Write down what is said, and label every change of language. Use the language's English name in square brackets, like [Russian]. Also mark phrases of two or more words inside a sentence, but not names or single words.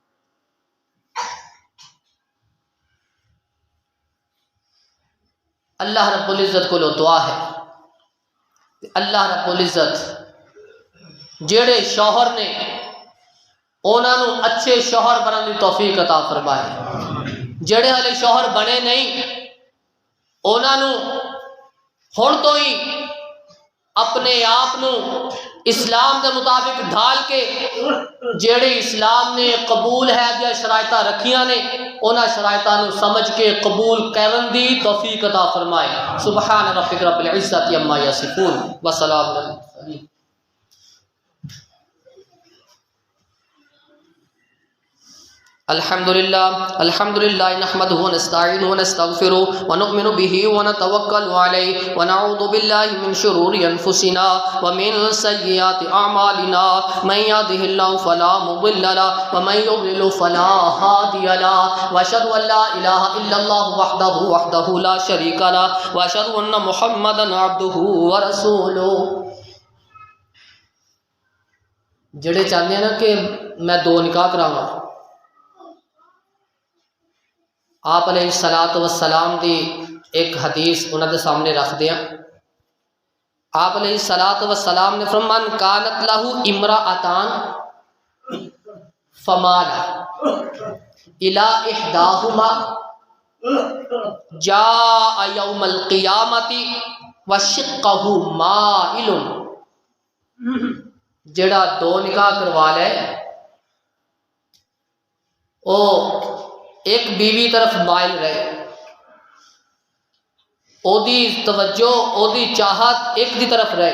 [Urdu] اللہ رب العزت کو دعا ہے کہ اللہ رب العزت [Punjabi] جڑے شوہر نے انہاں نو [Urdu] اچھے شوہر بننے کی توفیق عطا فرمائے، [Punjabi] جڑے ہلے شوہر بنے نہیں انہاں نو ہن تو ہی اپنے آپ نو [Urdu] اسلام کے مطابق ڈھال کے [Punjabi] جڑے اسلام نے قبول ہے دیا شرائط رکھیاں نے انہاں شرائطاں نو سمجھ کے قبول کرن دی [Urdu] توفیق عطا فرمائے۔ [Arabic] سبحان ربک رب العزت عما یصفون وسلام علی المرسلین۔ الحمد للہ نحمده ونستعینه ونستغفره ونؤمن به ونتوکل علیہ ونعوذ باللہ من شرور انفسنا ومن سیئات اعمالنا من یهده اللہ فلا مضل له ومن یضلل فلا هادی له واشهد ان لا الہ الا اللہ وحدہ لا شریک له واشهد ان محمدا عبدہ ورسولہ۔ [Punjabi] جڑے چاہتے ہیں نا کہ میں 2 نکاح کراواں، آپ [Arabic] علیہ الصلوۃ والسلام [Punjabi] دی ایک حدیث انہوں نے سامنے رکھ دیا۔ [Arabic] آپ علیہ الصلوۃ والسلام [Urdu] نے فرمایا [Arabic] من کانت لہ امرأتان فمال الی احداہما جاء یوم القیامۃ وشقہ مائل۔ [Punjabi] جڑا 2 نکاح کروا لے او ایک بیوی طرف مائل رہے، او دی توجہ او دی چاہت ایک دی طرف رہے۔